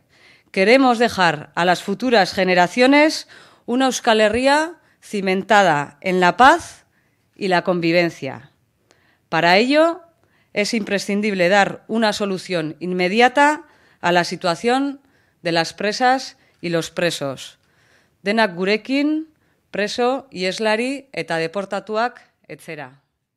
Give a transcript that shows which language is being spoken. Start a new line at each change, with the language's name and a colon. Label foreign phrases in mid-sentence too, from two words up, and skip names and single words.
Spanish: Queremos dejar a las futuras generaciones una Euskal Herria cimentada en la paz y la convivencia. Para ello, es imprescindible dar una solución inmediata a la situación de las presas y los presos.
Basque: Denak gurekin, preso, Ieslari eta deportatuak, etc.